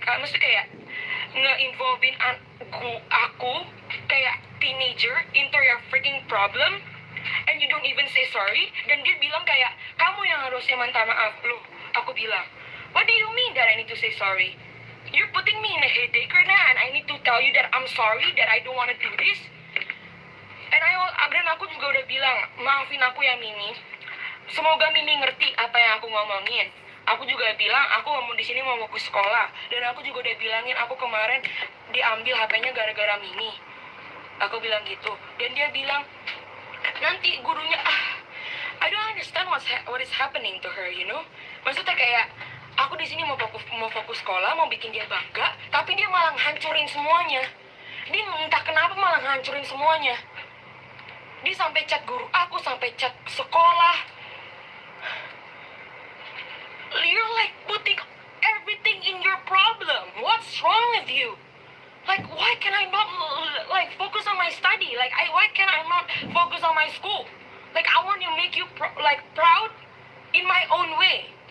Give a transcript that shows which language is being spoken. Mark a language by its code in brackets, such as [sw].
[id] Maksudnya kayak, nge-involvein aku, kayak teenager, [en] into your freaking problem, and you don't even say sorry. [id] Dan dia bilang kayak, kamu yang harusnya minta maaf. Loh, aku bilang, [en] what do you mean that I need to say sorry? You're putting me in a headache right now, and I need to tell you that I'm sorry, that I don't want to do this. [id] Dan aku juga udah bilang, maafin aku ya Mimi. Semoga Mimi ngerti apa yang aku ngomongin. Aku juga bilang, aku mau di sini mau fokus sekolah. Dan aku juga udah bilangin, aku kemarin diambil HP-nya gara-gara Mimi. Aku bilang gitu. Dan dia bilang, nanti gurunya, [en] I don't understand what is happening to her, you know? [id] Maksudnya kayak, aku di sini mau fokus sekolah, mau bikin dia bangga, tapi dia malah hancurin semuanya. Dia entah kenapa malah hancurin semuanya. Dia sampai chat guru aku, sampai chat sekolah. [en] You're like putting everything in your problem. What's wrong with you? Like, why can I not like focus on my study? Like, why can I not focus on my school? Like, I want to make you proud in my own way.